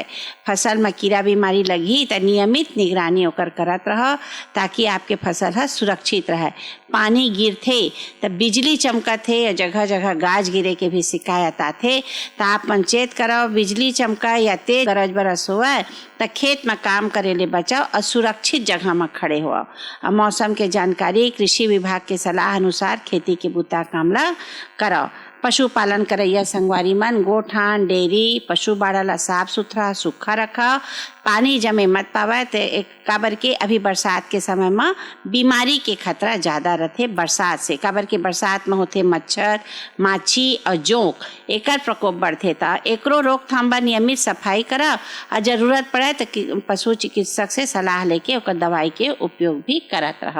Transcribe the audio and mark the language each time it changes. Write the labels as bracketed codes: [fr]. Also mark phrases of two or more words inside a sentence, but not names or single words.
[hne] फसल में कीड़ा बीमारी लगी तो नियमित निगरानी ओकर करत रहो ताकि आपके फसल है सुरक्षित रहे। पानी गिरथे तो बिजली चमकत है या जगह जगह गाज गिरे के भी शिकायत आते तो आप पंचेत कराओ। बिजली चमका या तेज गरज बरस हुआ तो खेत में काम करे ले बचाओ और सुरक्षित जगह में खड़े हो। मौसम के जानकारी कृषि विभाग के सलाह अनुसार खेती के बुता कामला कराओ। पशुपालन करैया संगवारी मन गोठान डेयरी पशु बाड़ा ला साफ सुथरा सूखा रखा, पानी जमे मत पावे तो एक काबर के अभी बरसात के समय में बीमारी के खतरा ज़्यादा रहते बरसात से। काबर के बरसात में होते मच्छर माछी और जोंक एकर प्रकोप बढ़ते था। एकरो रोकथाम बर नियमित सफाई करा और जरूरत पड़े तो पशु चिकित्सक से सलाह लेके ओकर दवाई के उपयोग भी करत रहो।